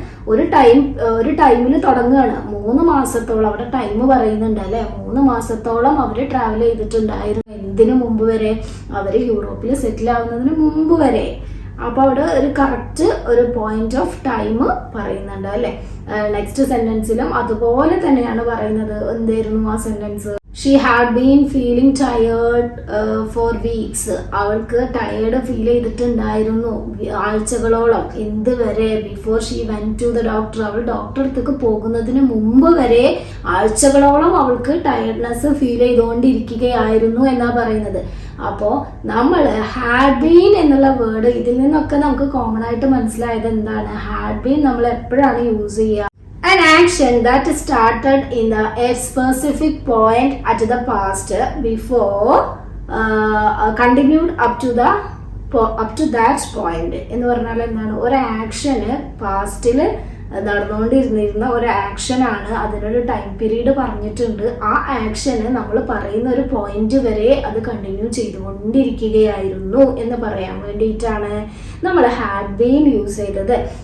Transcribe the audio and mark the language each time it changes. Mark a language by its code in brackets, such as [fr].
[ml] ഒരു ടൈമിൽ തുടങ്ങുകയാണ്. 3 മാസത്തോളം അവിടെ ടൈം പറയുന്നുണ്ട് അല്ലെ? 3 മാസത്തോളം അവര് ട്രാവൽ ചെയ്തിട്ടുണ്ടായിരുന്നു. എന്തിനു മുമ്പ് വരെ? അവര് യൂറോപ്പിൽ സെറ്റിൽ ആവുന്നതിന് മുമ്പ് വരെ. അപ്പൊ അവിടെ ഒരു കറക്റ്റ് ഒരു പോയിന്റ് ഓഫ് ടൈം പറയുന്നുണ്ട് അല്ലെ? നെക്സ്റ്റ് സെന്റൻസിലും അതുപോലെ തന്നെയാണ് പറയുന്നത്. എന്തായിരുന്നു ആ sentence? [en] She had been feeling tired for weeks. [ml] അവൾക്ക് ടയേർഡ് ഫീൽ ചെയ്തിട്ടുണ്ടായിരുന്നു ആഴ്ചകളോളം. എന്തുവരെ? [en] Before she went to the doctor. [ml] അവൾ ഡോക്ടർ അടുത്തേക്ക് പോകുന്നതിന് മുമ്പ് വരെ ആഴ്ചകളോളം അവൾക്ക് ടയർഡ്നെസ് ഫീൽ ചെയ്തുകൊണ്ടിരിക്കുകയായിരുന്നു എന്നാ പറയുന്നത്. അപ്പോൾ നമ്മൾ ഹാഡ് ബീൻ എന്നുള്ള വേർഡ്, ഇതിൽ നിന്നൊക്കെ നമുക്ക് കോമൺ ആയിട്ട് മനസ്സിലായത് എന്താണ്? ഹാഡ് ബീൻ നമ്മൾ എപ്പോഴാണ് യൂസ് ചെയ്യുക? [en] An action that started in a specific point at the past before continued up to that point. [ml] എന്ന് പറഞ്ഞാൽ എന്താണ്? ഒരു ആക്ഷന് പാസ്റ്റില് നടന്നുകൊണ്ടിരുന്ന ഒരു ആക്ഷനാണ്. അതിനൊരു ടൈം പീരീഡ് പറഞ്ഞിട്ടുണ്ട്. ആ ആക്ഷന് നമ്മൾ പറയുന്ന ഒരു പോയിന്റ് വരെ അത് കണ്ടിന്യൂ ചെയ്തുകൊണ്ടിരിക്കുകയായിരുന്നു എന്ന് പറയാൻ വേണ്ടിയിട്ടാണ് നമ്മൾ ഹാഡ് ബീൻ യൂസ് ചെയ്തത്.